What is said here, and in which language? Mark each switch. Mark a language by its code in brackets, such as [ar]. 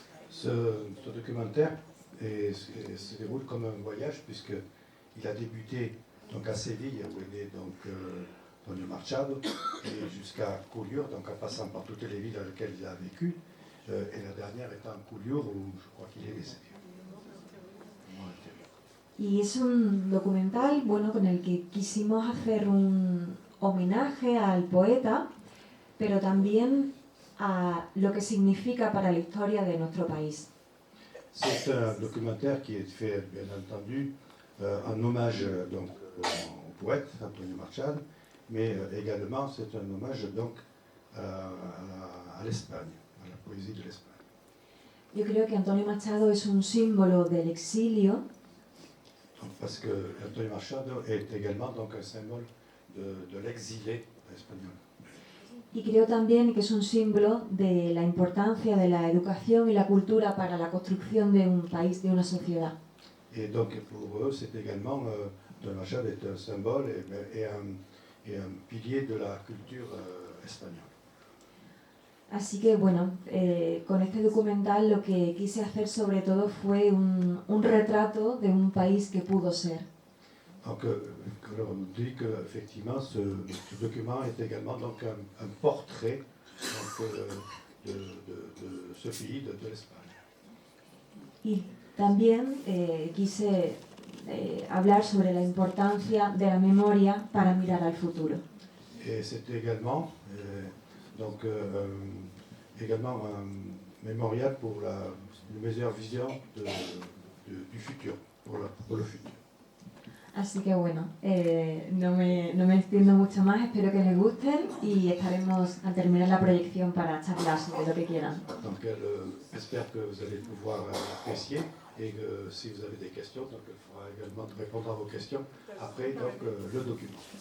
[fr] Ce documentaire se déroule comme un voyage puisqu'il a débuté donc, à Séville, où il est donc Antonio Machado, et jusqu'à Collioure, donc en passant par toutes les villes dans lesquelles il a vécu. Et la dernière étant Collioure, où je crois qu'il est décédé. [es] Y es un documental con el que quisimos hacer un homenaje al poeta, pero también a lo que significa para la historia de nuestro país. [fr] C'est un documentaire qui est fait, bien entendu, en hommage donc, au poète Antonio Machado, mais également c'est un hommage donc, à l'Espagne. A la poésie de l'Espagne. [es] Yo creo que Antonio Machado es un símbolo del exilio. [fr] Parce que Antonio Machado est également donc un symbole de l'exilé espagnol. [es] Y creo también que es un símbolo de la importancia de la educación y la cultura para la construcción de un país, de una sociedad. [fr] Et donc pour eux, c'est également Antonio Machado est un symbole et un pilier de la culture espagnole. [es] Así que con este documental lo que quise hacer sobre todo fue un retrato de un país que pudo ser. [fr] Donc on dit qu'effectivement ce document est également donc, un portrait donc, de ce pays, de l'Espagne. [es] Y también quise hablar sobre la importancia de la memoria para mirar al futuro. [fr] Et c'est également donc également un mémorial pour une meilleure vision du du futur, pour le futur. [es] Así que bueno, no me extiendo mucho más, espero que les gusten y estaremos a terminar la proyección para charlar sobre lo que quieran. [fr] Donc elle espère que vous allez pouvoir l'apprécier et que si vous avez des questions, donc elle fera également répondre à vos questions après donc, le document.